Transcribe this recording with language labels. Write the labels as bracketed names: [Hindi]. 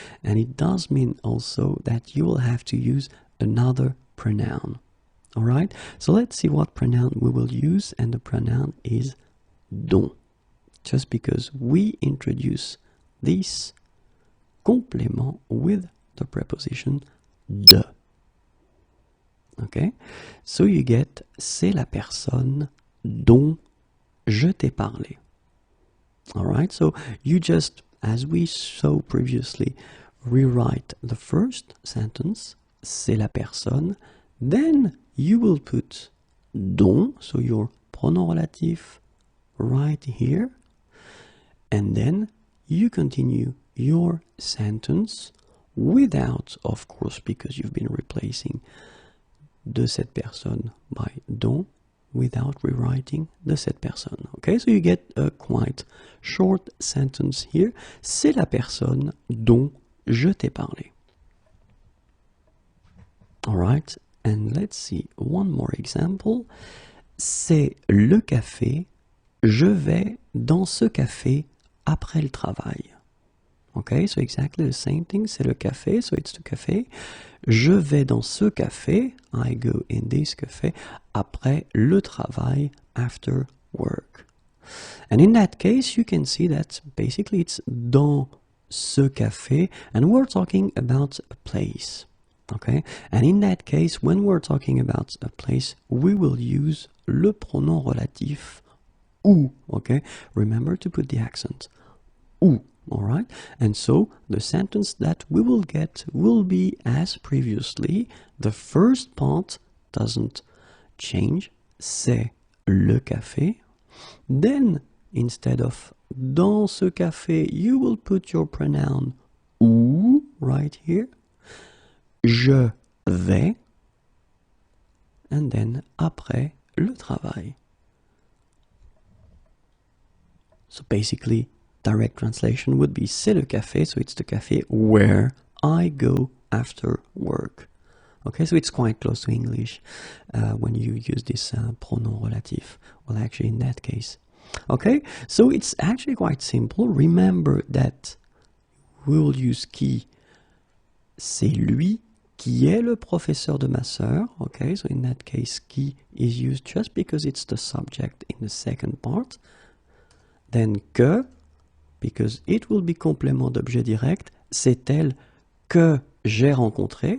[English] And it does mean also that you will have to use another pronoun, all right? So let's see what pronoun we will use, and the pronoun is dont, just because we introduce this complément with the preposition de. Okay? So you get [French] c'est la personne dont je t'ai parlé. [English] Alright, so you just, as we saw previously, rewrite the first sentence, [French] c'est la personne, [English] then you will put dont, so your pronom relatif right here, and then you continue your sentence without, of course, because you've been replacing de cette personne by dont, without rewriting de cette personne. Okay, so you get a quite short sentence here. [French] C'est la personne dont je t'ai parlé. [English] Alright, and let's see one more example. [French] C'est le café. Je vais dans ce café après le travail. [English] Okay, so exactly the same thing. [French] C'est le café, [English] so it's the café. [French] Je vais dans ce café. [English] I go in this café [French] après le travail, [English] after work. And in that case, you can see that basically it's [French] dans ce café, [English] and we're talking about a place. Okay, and in that case, when we're talking about a place, we will use le pronom relatif où. Okay, remember to put the accent. Où. All right, and so the sentence that we will get will be as previously. The first part doesn't change. [French] C'est le café. [English] Then, instead of [French] dans ce café, [English] you will put your pronoun où right here. [French] Je vais. [English] And then [French] après le travail. [English] So basically, direct translation would be [French] c'est le café, [English] so it's the café where I go after work. Okay, so it's quite close to English when you use this pronom relatif. Well, actually, in that case. Okay, so it's actually quite simple. Remember that we will use qui. [French] C'est lui qui est le professeur de ma sœur. [English] Okay, so in that case, qui is used just because it's the subject in the second part. Then que, because it will be complément d'objet direct, [French] c'est elle que j'ai rencontré.